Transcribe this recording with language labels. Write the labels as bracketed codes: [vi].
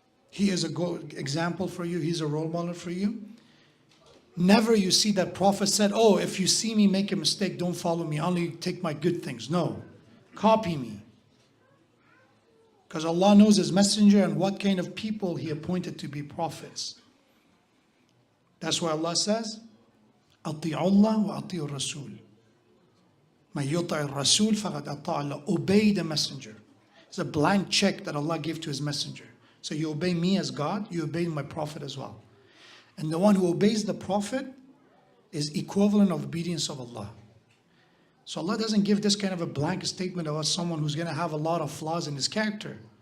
[en] He is a good example for you. He's a role model for you. Never you see that Prophet said, oh, if you see me make a mistake, don't follow me, only take my good things. No, copy me. Because Allah knows His messenger and what kind of people He appointed to be prophets. That's why Allah says, [ar] أطيعوا الله وأطيعوا الرسول. من يطع الرسول فقد أطاع الله. [en] Obey the messenger. It's a blank check that Allah gave to His messenger. So you obey me as God, you obey my prophet as well. And the one who obeys the prophet is equivalent of obedience of Allah. So Allah doesn't give this kind of a blank statement about someone who's going to have a lot of flaws in his character.